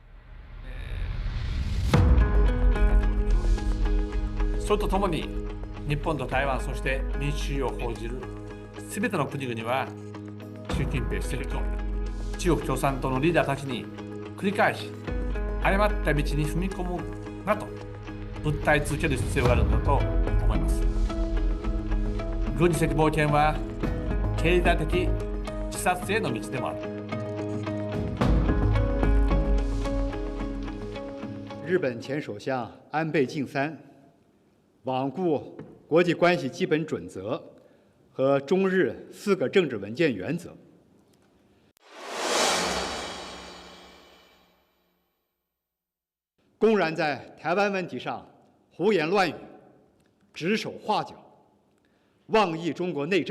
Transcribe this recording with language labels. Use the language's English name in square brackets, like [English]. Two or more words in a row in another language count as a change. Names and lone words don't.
[Japanese] それとともに日本と台湾、そして民主主義を報じるすべての国々は習近平主席と中国共産党のリーダーたちに繰り返し誤った道に踏み込むなと訴え続ける必要があるんだと思います。軍事的冒険は経済的自殺への道でもある。 [Chinese] 日本前首相安倍晋三罔顾国际关系基本准则和中日4个政治文件原则，公然在台湾问题上胡言乱语、指手画脚、妄议中国内政。